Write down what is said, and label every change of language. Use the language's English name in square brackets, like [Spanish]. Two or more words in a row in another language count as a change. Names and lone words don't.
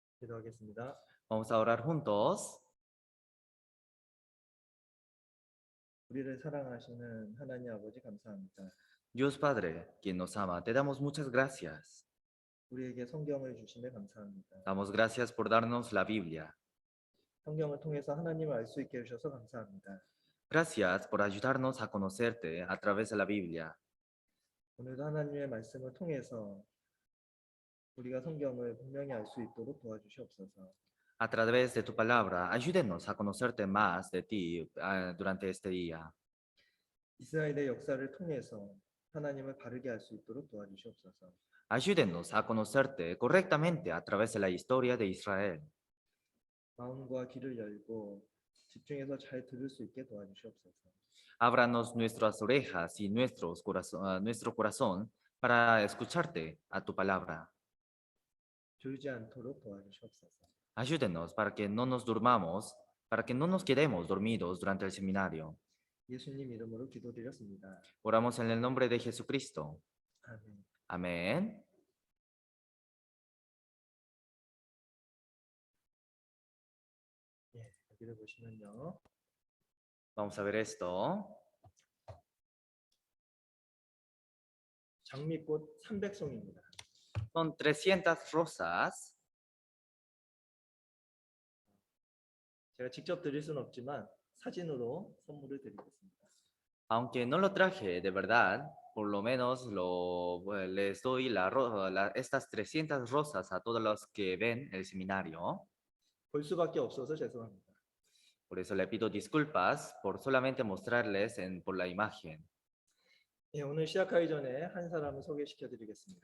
[Korean] 기도하겠습니다. [Spanish] Vamos a orar juntos. [Korean] 우리를 사랑하시는 하나님 아버지 감사합니다. [Spanish] Dios Padre, quien nos ama, te damos muchas gracias. [Korean] 우리에게 성경을 주심에 감사합니다. [Spanish] Damos gracias por darnos la Biblia. [Korean] 성경을 통해서 하나님을 알 수 있게 해주셔서 감사합니다. [Spanish] Gracias por ayudarnos a conocerte a través de la Biblia. [Korean] 오늘도 하나님의 말씀을 통해서 우리가 성경을 분명히 알 수 있도록 도와주시옵소서. [Spanish] A través de tu palabra, ayúdenos a conocerte más de ti durante este día. [Korean] 이스라엘의 역사를 통해서 하나님을 바르게 알 수 있도록 도와주시옵소서. [Spanish] Ayúdenos a conocerte correctamente a través de la historia de Israel. [Korean] 마음과 귀를 열고 집중해서 잘 들을 수 있게 도와주시옵소서. [Spanish] Ábranos nuestras orejas y nuestro corazón para escucharte a tu palabra. [Korean] 졸지 않도록 도와주시옵소서. [Spanish] Ayúdenos para que no nos durmamos, para que no nos quedemos dormidos durante el seminario. [Korean] 예수님 이름으로 기도드렸습니다. [Spanish] Oramos en el nombre de Jesucristo. [Korean] 아멘. [Spanish] Amén. [Korean] 예, 여기를 보시면요. [Spanish] Vamos a ver esto. [Korean] 장미꽃 300송입니다. [Spanish] Son 300 rosas. [Korean] 제가 직접 드릴 수는 없지만 사진으로 선물을 드리겠습니다. [Spanish] Aunque no lo traje de verdad, por lo menos les doy estas 300 rosas a todos los que ven el seminario. [Korean] 볼 수밖에 없어서 죄송합니다. [Spanish] Por eso le pido disculpas por solamente mostrarles por la imagen. [Korean] 예, 오늘 시작하기 전에 한 사람을 소개시켜 드리겠습니다.